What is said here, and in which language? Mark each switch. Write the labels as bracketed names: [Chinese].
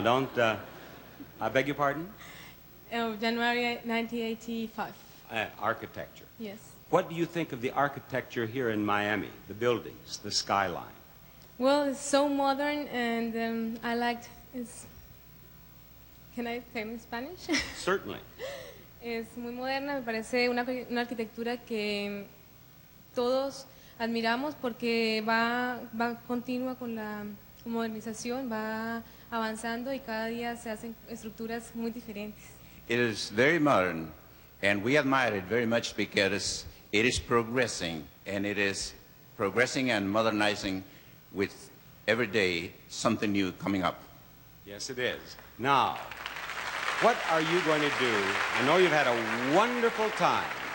[English] Don't, I beg your pardon? January 1985. Architecture. Yes. What do you think of the architecture here in Miami, the buildings, the skyline? Well, it's so modern, and I liked it. Can I say in Spanish? Certainly. [Spanish] Es muy moderna, me parece una arquitectura que todos admiramos porque va continua con la modernización, va avanzando y cada día se hacen estructuras muy diferentes. [English] It is very modern, and we admire it very much because it is progressing, and it is progressing and modernizing with every day something new coming up. Yes, it is. Now, what are you going to do? I know you've had a wonderful time.